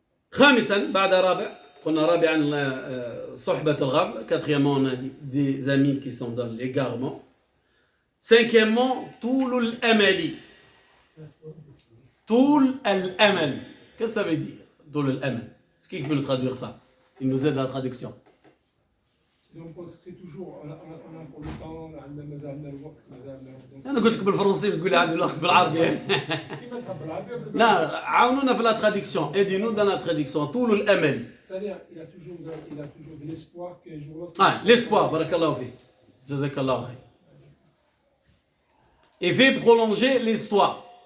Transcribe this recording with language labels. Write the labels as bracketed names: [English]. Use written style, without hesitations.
[Arabic] خامسا بعد رابع قلنا رابعا صحبة الغفل. [French] Quatrièmement, on a des amis qui sont dans l'égarement. Cinquièmement, [Arabic] طول الأمل. طول الأمل. [French] Qu'est-ce que ça veut dire [Arabic] طول الأمل? [French] Est-ce qui peut nous traduire ça? Il nous aide à la traduction. On pense que c'est toujours on a pour le temps, on a [Arabic] مازال الوقت مازال. أنا قلت لك بالفرنسي بتقول لي عادي بالعربي. كيما تحب العربي. لا عاونونا في [French] la traduction. Aidez-nous dans la traduction. [Arabic] طول الأمل. [French] C'est-à-dire il a toujours de l'espoir qu'un jour l'autre. Ah, l'espoir, [Arabic] barakallahu fi. Jazakallahu khair. [French] Et fait prolonger l'histoire.